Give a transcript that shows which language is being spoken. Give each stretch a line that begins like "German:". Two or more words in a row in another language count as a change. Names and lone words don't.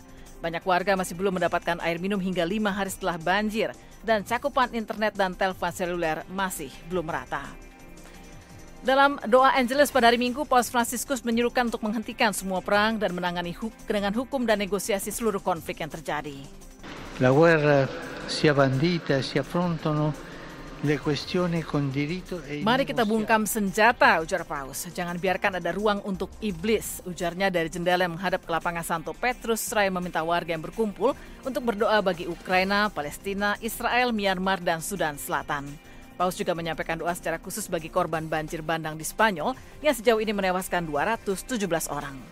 Indonesian: Banyak warga masih belum mendapatkan air minum hingga 5 hari setelah banjir dan cakupan internet dan telepon seluler masih belum merata. Dalam doa Angelus pada hari Minggu, Paus Fransiskus menyuruhkan untuk menghentikan semua perang dan menangani dengan hukum dan negosiasi seluruh konflik yang terjadi.
Italian: La guerra sia bandita, si affrontano le questioni con diritto e
Indonesian: Mari kita bungkam senjata, ujar Paus. Jangan biarkan ada ruang untuk iblis, ujarnya dari jendela yang menghadap ke lapangan Santo Petrus, seraya meminta warga yang berkumpul untuk berdoa bagi Ukraina, Palestina, Israel, Myanmar, dan Sudan Selatan. Paus juga menyampaikan doa secara khusus bagi korban banjir bandang di Spanyol yang sejauh ini menewaskan 217 orang.